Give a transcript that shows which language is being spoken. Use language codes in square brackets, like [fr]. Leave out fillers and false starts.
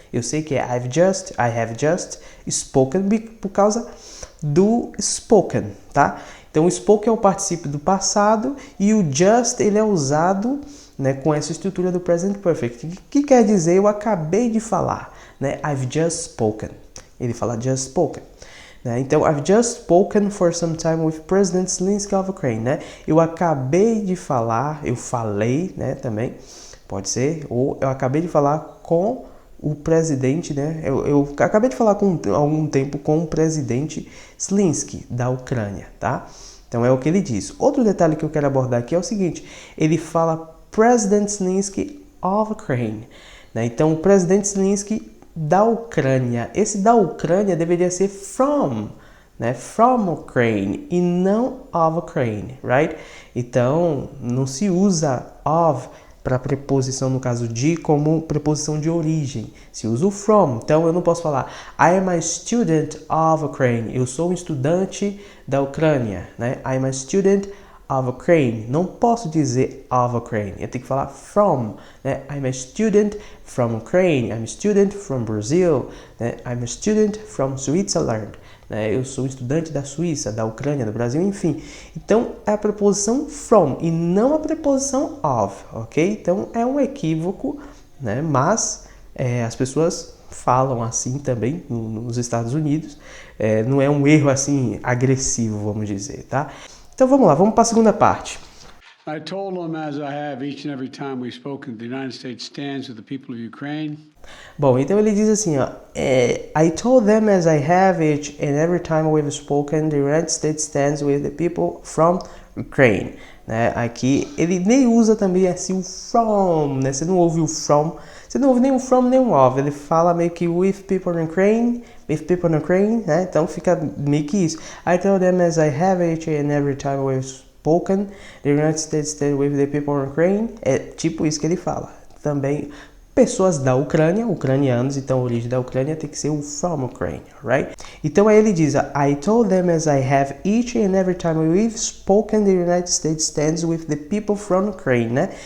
[pt] Eu sei que é [en] I've just, I have just spoken [pt] por causa do spoken, tá? Então o spoken é o particípio do passado e o just ele é usado, né, com essa estrutura do present perfect, que quer dizer eu acabei de falar, né? [en] I've just spoken. [pt] Ele fala [en] just spoken, né? Então I've just spoken for some time with President Zelensky of Ukraine, né? [pt] Eu acabei de falar, eu falei, né, também pode ser, ou eu acabei de falar com o presidente, né? Eu acabei de falar há algum tempo com o presidente Zelensky da Ucrânia, tá? Então é o que ele diz. Outro detalhe que eu quero abordar aqui é o seguinte: ele fala [en] President Zelensky of Ukraine, [pt] né? Então o presidente Zelensky da Ucrânia. Esse da Ucrânia deveria ser from, né? [en] From Ukraine e não of Ukraine, right? [pt] Então não se usa of para preposição, no caso de, como preposição de origem. Se usa o from. Então eu não posso falar [en] I am a student of Ukraine. [pt] Eu sou um estudante da Ucrânia, né? [en] I am a student of Ukraine. [pt] Não posso dizer of Ukraine. Eu tenho que falar from, né? [en] I'm a student from Ukraine. I'm a student from Brazil, né? I'm a student from Switzerland. [pt] Eu sou estudante da Suíça, da Ucrânia, do Brasil, enfim. Então, é a preposição from e não a preposição of, ok? Então, é um equívoco, né? Mas as pessoas falam assim também nos Estados Unidos. Não é um erro assim agressivo, vamos dizer, tá? Então vamos lá, vamos para a segunda parte. [en] I told him, as I have each and every time we've spoken, the United States stands with the people of Ukraine. [pt] Bom, então ele diz assim, ó, [en] I told them as I have each and every time we've spoken, the United States stands with the people from Ukraine. [pt] Né? Aqui ele nem usa também assim o from, né? Você não ouve o from, você não ouve nem o from nem o of. Ele fala meio que [en] with people in Ukraine, [pt] né? Então fica meio que isso. [en] I told them as I have each and every time we've spoken, the United States stands with the people in Ukraine. [pt] É tipo isso que ele fala. Também pessoas da Ucrânia, ucranianos, então a origem da Ucrânia tem que ser o from Ukraine, right? Então aí ele diz, [en] I told them as I have each and every time we've spoken, the United States stands with the people from Ukraine, né?